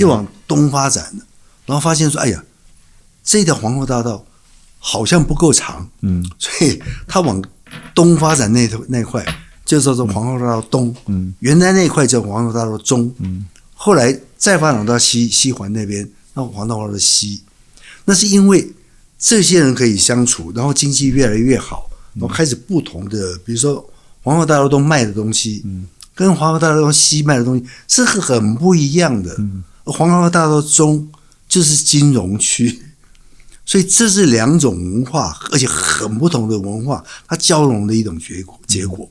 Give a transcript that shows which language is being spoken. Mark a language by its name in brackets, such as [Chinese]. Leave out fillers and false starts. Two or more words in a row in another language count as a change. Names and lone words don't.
[Chinese] 往東發展的，然後發現說，哎呀，這條皇后大道好像不夠長，所以它往東發展那塊就叫做皇后大道東，原來那塊叫皇后大道中，後來再發展到西環那邊，那皇后大道的西，那是因為這些人可以相處，然後經濟越來越好，然後開始不同的，比如說皇后大道東賣的東西，跟皇后大道東西賣的東西是很不一樣的。皇后大道中就是金融區。所以這是兩種文化，而且很不同的文化，它交融的一種結果。